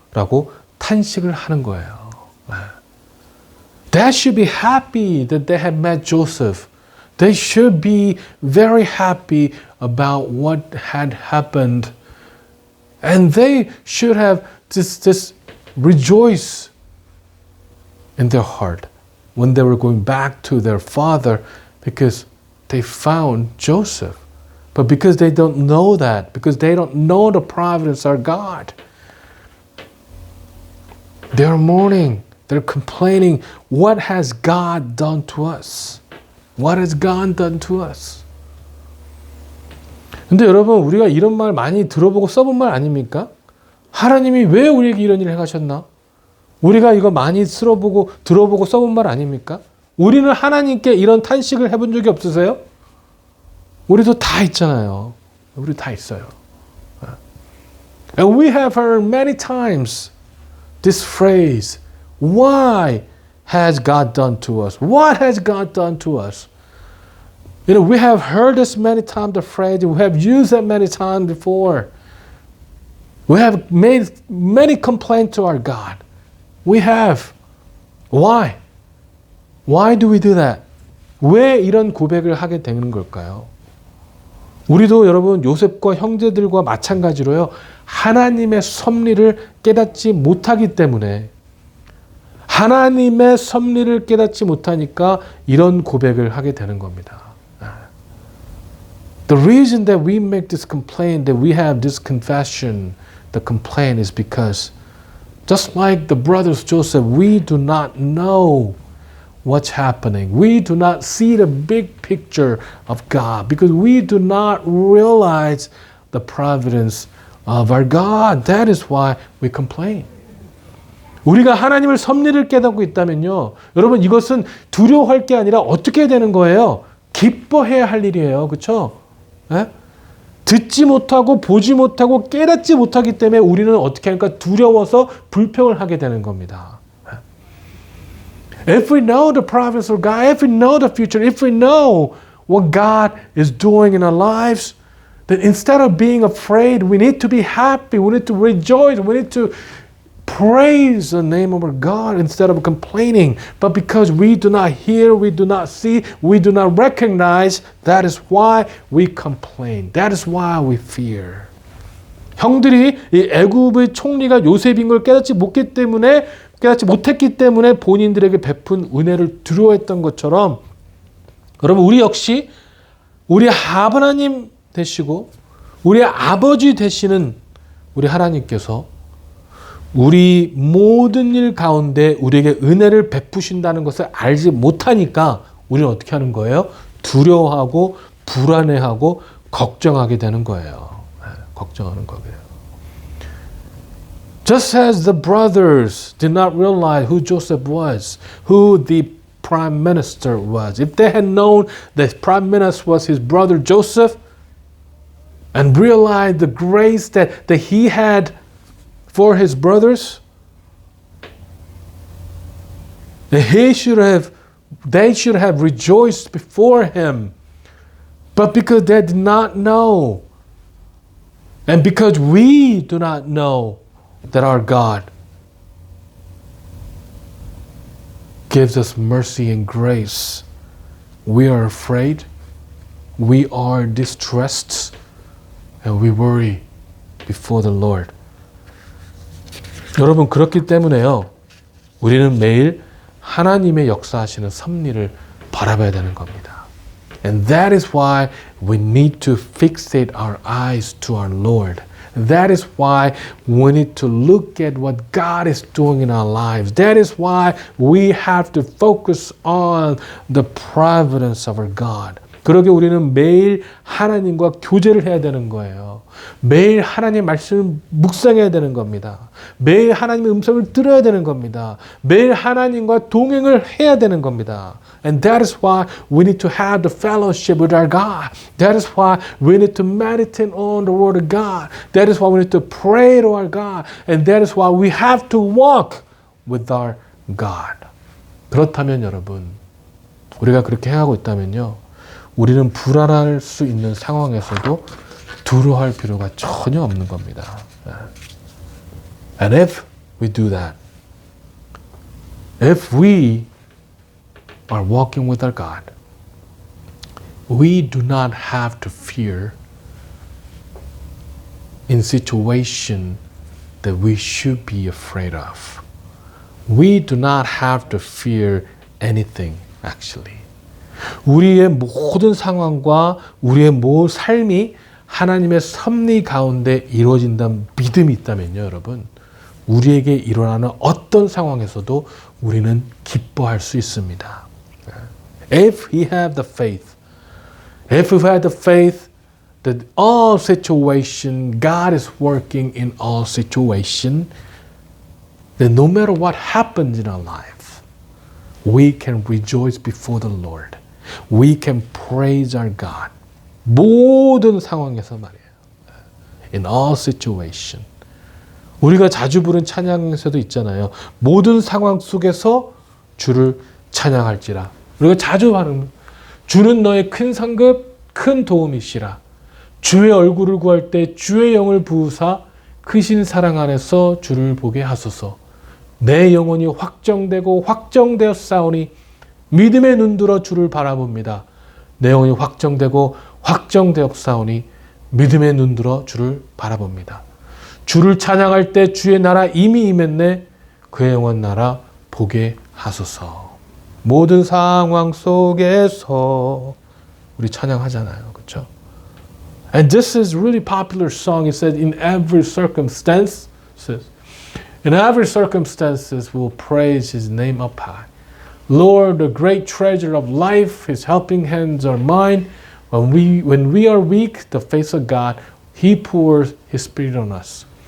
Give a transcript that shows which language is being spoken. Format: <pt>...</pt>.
<ko>라고 탄식을 하는 거예요.</ko> <en>They should be happy that they had met Joseph. They should be very happy about what had happened. And they should have this rejoice in their heart when they were going back to their father because they found Joseph. But because they don't know that, because they don't know the providence of God, they're mourning, they're complaining, what has God done to us? What has God done to us?</en> <ko>근데 여러분, 우리가 이런 말 많이 들어보고 써본 말 아닙니까? 하나님이 왜 우리에게 이런 일을 행하셨나? 우리가 이거 많이 들어보고 써본 말 아닙니까? 우리는 하나님께 이런 탄식을 해본 적이 없으세요? 우리도 다 있잖아요. 우리 다 있어요.</ko> <en>And we have heard many times this phrase, why has God done to us? What has God done to us? You know, we have heard this many times, the phrase, we have used it many times before. We have made many complaints to our God. We have. Why? Why do we do that?</en> <ko>왜 이런 고백을 하게 되는 걸까요? 우리도 여러분 요셉과 형제들과 마찬가지로요. 하나님의 섭리를 깨닫지 못하기 때문에 하나님의 섭리를 깨닫지 못하니까 이런 고백을 하게 되는 겁니다.</ko> <en>The reason that we make this complaint, that we have this confession, the complaint is because just like the brothers Joseph, we do not know what's happening. We do not see the big picture of God because we do not realize the providence of our God. That is why we complain.</en> <ko>우리가 하나님의 섭리를 깨닫고 있다면요. 여러분 이것은 두려워할 게 아니라 어떻게 해야 되는 거예요? 기뻐해야 할 일이에요. 그렇죠? 네? 듣지 못하고 보지 못하고 깨닫지 못하기 때문에 우리는 어떻게 하니까 두려워서 불평을 하게 되는 겁니다.</ko> <en>If we know the providence of God, if we know the future, if we know what God is doing in our lives, then instead of being afraid, we need to be happy, we need to rejoice, we need to praise the name of our God instead of complaining. But because we do not hear, we do not see, we do not recognize, that is why we complain. That is why we fear.</en> <ko>형들이 이 애굽의 총리가 요셉인 걸 깨닫지 못했기 때문에 본인들에게 베푼 은혜를 두려워했던 것처럼 여러분 우리 역시 우리 하나님 되시고 우리 아버지 되시는 우리 하나님께서 우리 모든 일 가운데 우리에게 은혜를 베푸신다는 것을 알지 못하니까 우리는 어떻게 하는 거예요? 두려워하고 불안해하고 걱정하게 되는 거예요. 걱정하는 거예요.</ko> <en>Just as the brothers did not realize who Joseph was, who the prime minister was. If they had known that prime minister was his brother Joseph and realized the grace that he had for his brothers, they should have rejoiced before him. But because they did not know, and because we do not know that our God gives us mercy and grace, we are afraid, we are distressed, and we worry before the Lord.</en> <ko>여러분 그렇기 때문에요. 우리는 매일 하나님의 역사하시는 섭리를 바라봐야 되는 겁니다.</ko> <en>And that is why we need to fixate our eyes to our Lord. That is why we need to look at what God is doing in our lives. That is why we have to focus on the providence of our God.</en> <ko>그러게 우리는 매일 하나님과 교제를 해야 되는 거예요. 매일 하나님의 말씀을 묵상해야 되는 겁니다. 매일 하나님의 음성을 들어야 되는 겁니다. 매일 하나님과 동행을 해야 되는 겁니다.</ko> <en>And that is why we need to have the fellowship with our God. That is why we need to meditate on the Word of God. That is why we need to pray to our God. And that is why we have to walk with our God.</en> <ko>그렇다면 여러분, 우리가 그렇게 행하고 있다면요. 우리는 불안할 수 있는 상황에서도 두려워할 필요가 전혀 없는 겁니다.</ko> <en>And if we do that, if we are walking with our God, we do not have to fear in situation that we should be afraid of. We do not have to fear anything, actually.</en> <ko>우리의 모든 상황과 우리의 모든 삶이 하나님의 섭리 가운데 이루어진다는 믿음이 있다면요, 여러분. 우리에게 일어나는 어떤 상황에서도 우리는 기뻐할 수 있습니다.</ko> <en>If we have the faith, if we have the faith that all situation, God is working in all situation, then no matter what happens in our life, we can rejoice before the Lord. We can praise our God.</en> <ko>모든 상황에서 말이에요.</ko> <en>In all situation.</en> <ko>우리가 자주 부른 찬양에서도 있잖아요. 모든 상황 속에서 주를 찬양할지라. 우리가 자주 하는 주는 너의 큰 상급, 큰 도움이시라. 주의 얼굴을 구할 때 주의 영을 부으사 크신 사랑 안에서 주를 보게 하소서. 내 영혼이 확정되고 확정되었사오니 믿음의 눈들어 주를 바라봅니다. 내 영혼이 확정되고 확정되었사오니 믿음의 눈들어 주를 바라봅니다. 주를 찬양할 때 주의 나라 이미 임했네. 그의 영원 나라 보게 하소서. 모든 상황 속에서 우리 찬양하잖아요. 그렇죠?</ko> <en>And this is really popular song. It says in every circumstance, in every circumstances we'll praise his name up high. Lord, the great treasure of life, his helping hands are mine. When we are weak, the face of God, he pours his spirit on us.</en>